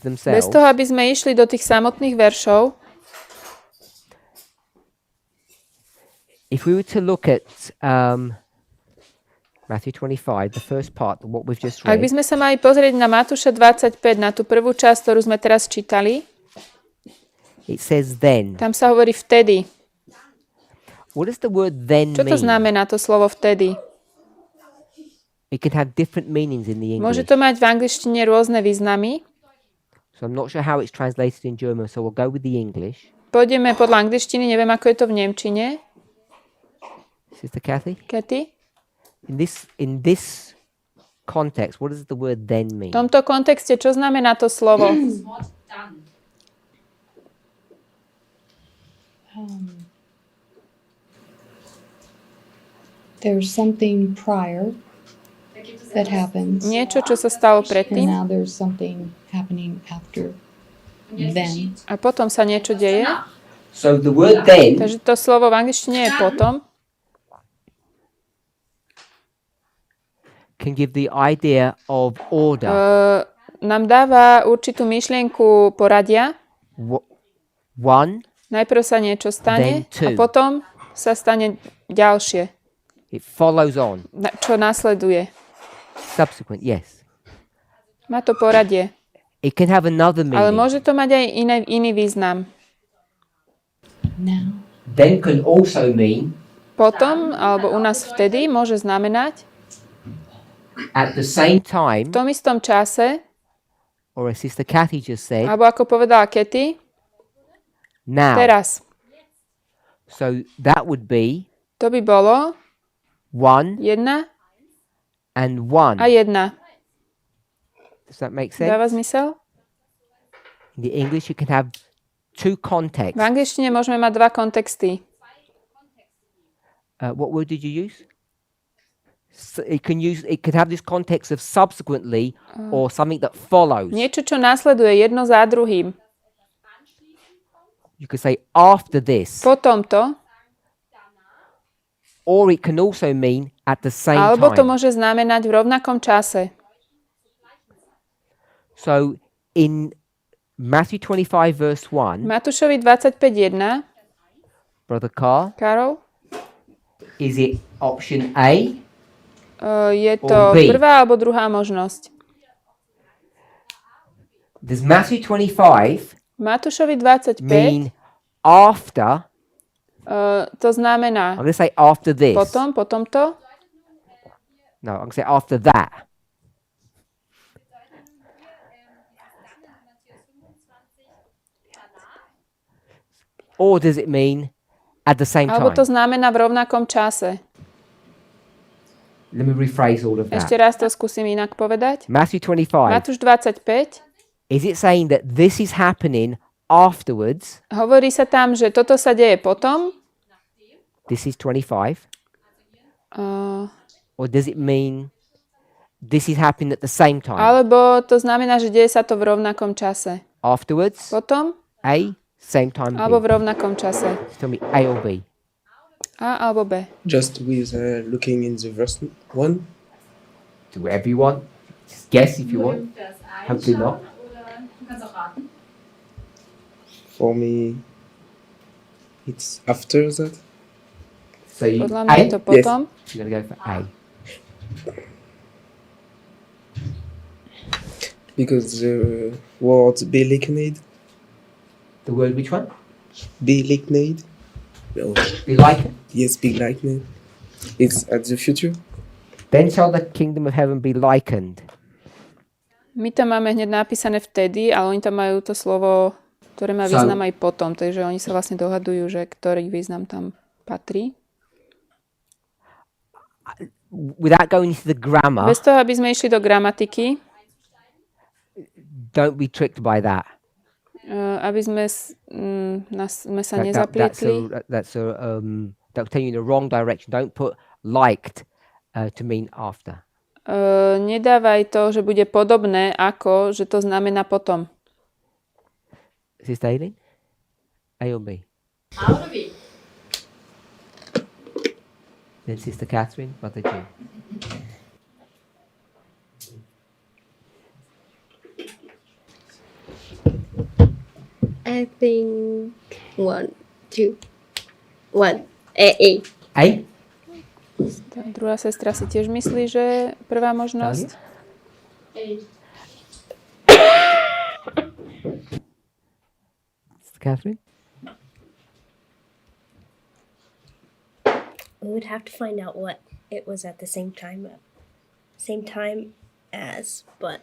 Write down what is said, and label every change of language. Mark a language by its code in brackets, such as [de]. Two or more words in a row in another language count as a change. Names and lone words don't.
[sk] Bez [en] themselves, [sk] toho, aby sme išli do tých samotných veršov, [en] if we were to look at Matthew 25, the first part, what we've just [sk] ak by [en] read, [sk] sme sa mali pozrieť na Matúša 25, na tú prvú časť, ktorú sme teraz čítali, [en] it says then. [sk] tam sa hovorí vtedy. [en] What does the word then [sk] Čo to [en] mean? [sk] znamená to slovo vtedy? [en] It can have different meanings in the [sk] Môže [en] English. [sk] to mať v angličtine rôzne významy. [en] So I'm not sure how it's translated in German, so we'll go with the English. [sk] Pôjdeme podľa angličtiny, neviem, ako je to v nemčine. [en] Sister Kathy? Katy? In this context, what does the word then mean? [sk] V tomto kontexte, čo znamená to slovo? [de] Das Wort dann. [en] There's something prior that happens, [sk] Niečo, čo sa stalo [en] and [sk] predtým [en] now there's something happening after then. [sk] a potom sa niečo deje. [en] So the word then [sk] Takže to slovo v angličtine je potom. [en] can give the idea of order. [sk] Nám dáva určitú myšlienku poradia. [en] one, [sk] Najprv sa niečo stane [en] Then two. [sk] a potom sa stane ďalšie. [en] it follows on. [sk] Čo nasleduje. [en] Subsequent, yes. [sk] Má to poradie. [en] It can have another [sk] Ale [en] meaning. [sk] môže to mať aj iný význam. [en] Now. Then can also mean [sk] Potom, alebo u nás vtedy, môže znamenať [en] at the same [sk] v [en] time, [sk] tom istom čase, [en] or as Sister Kathy just said, [sk] alebo ako povedala Katy, [en] now. [sk] teraz. [en] So that would be [sk] To by bolo [en] one 1 and one. [sk] a 1. [en] Does that make sense? [sk] Dáva zmysel? [en] In the English, you can have two [sk] V [en] contexts. [sk] angličtine môžeme mať dva kontexty. [en] What word did you use? It can have this context of subsequently or something that follows. [sk] Niečo, čo následuje jedno za druhým. [en] You could say after this, [sk] Po tomto, [en] or it can also mean at the same [sk] alebo to [en] time. [sk] môže znamenať v rovnakom čase. [en] So in Matthew 25 verse 1, [sk] Matúšovi 25.1, [en] Brother Carl, [sk] Karol, [en] is it option A? [sk] je [en] Or [sk] to B. prvá alebo druhá možnosť. [en] Does Matthew 25 [sk] Matúšovi 25, [en] mean after? [sk] to znamená [en] I'm going to say after this. [sk] po tomto, [en] No, I'm going to say after that. Or does it mean at the same [sk] alebo to [en] time? [sk] znamená v rovnakom čase. [en] Let me rephrase all of [sk] Ešte [en] that. [sk] raz to skúsim inak povedať. [en] Matthew 25. [sk] Matúš 25, [en] Is it saying that this is happening afterwards? [sk] hovorí sa tam, že toto sa deje potom, [en] This is 25. Or does it mean this is happening at the same time? [sk] alebo to znamená, že deje sa to v rovnakom čase. [en] Afterwards? [sk] Potom, [en] A, same time [sk] alebo B. v rovnakom čase. [en] Tell me A or B. [sk] A alebo B. [en] Just with looking in the verse 1. Do whatever you want. Just guess if you want. Hopefully not. [de] Oder du kannst auch raten. [en] For me, it's after that. So you [sk] Podľa mňa je to potom. [en] You're going to go for A. Because the word be likened. The word which one? Be likened. Oh, Be like it. yes, be likened. It's at the future. Then shall the kingdom of heaven be likened. [sk] My tam máme hneď napísané vtedy, ale oni tam majú to slovo, ktoré má [en] So- [sk] význam aj potom, takže oni sa vlastne dohadujú, že ktorý význam tam patrí. [en] Without going into the grammar, [sk] Bez toho, aby sme išli do gramatiky, [en] don't be tricked by that. [sk] aby sme sme sa [en] That'll [sk] nezaplietli. [en] tell you in the wrong direction. Don't put liked to mean after. [sk] Nedávaj to, že bude podobné ako, že to znamená potom. [en] Sister Aileen? A or B? [de] A oder B? [en] Then Sister Catherine, Mother Jean. I think 1, 2, 1. A. A? [sk] Tá druhá sestra si tiež myslí, že prvá možnosť. [en] Sister Catherine? We would have to find out what it was at the same time as, but